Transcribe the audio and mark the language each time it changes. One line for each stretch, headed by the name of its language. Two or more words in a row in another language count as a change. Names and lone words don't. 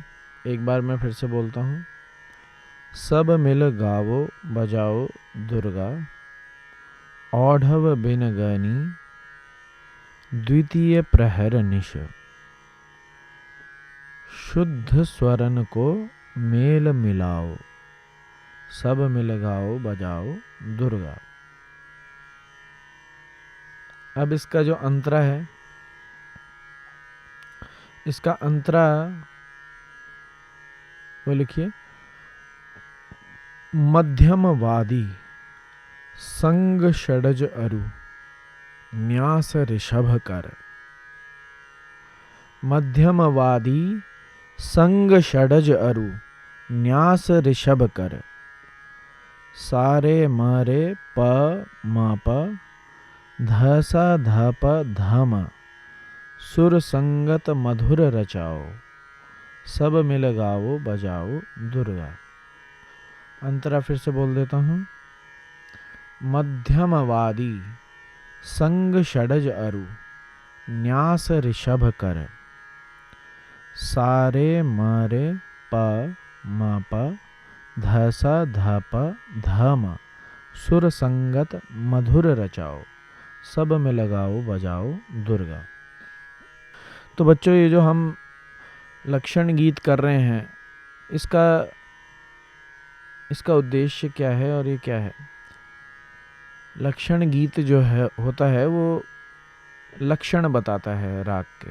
Hindi: एक बार मैं फिर से बोलता हूँ, सब मिल गावो बजाओ दुर्गा, औढ़व बिन गनी द्वितीय प्रहर निश, शुद्ध स्वरन को मेल मिलाओ, सब मिल गाओ बजाओ दुर्गा। अब इसका जो अंतरा है, इसका अंतरा वो लिखिए, मध्यमवादी संग षडज अरु न्यास ऋषभ कर, मध्यमवादी संग षडज अरु न्यास ऋषभ कर, सारे मरे प म प, ध सा ध प ध म, सुर संगत मधुर रचाओ, सब मिल गाओ बजाओ दुर्गा। अंतरा फिर से बोल देता हूँ, मध्यमवादी संग षडज अरु न्यास ऋषभ कर, सारे मरे प म प, ध सा ध प ध म, सुर संगत मधुर रचाओ, सब में लगाओ बजाओ दुर्गा। तो बच्चों, ये जो हम लक्षण गीत कर रहे हैं, इसका उद्देश्य क्या है और ये क्या है? लक्षण गीत जो है होता है वो लक्षण बताता है राग के।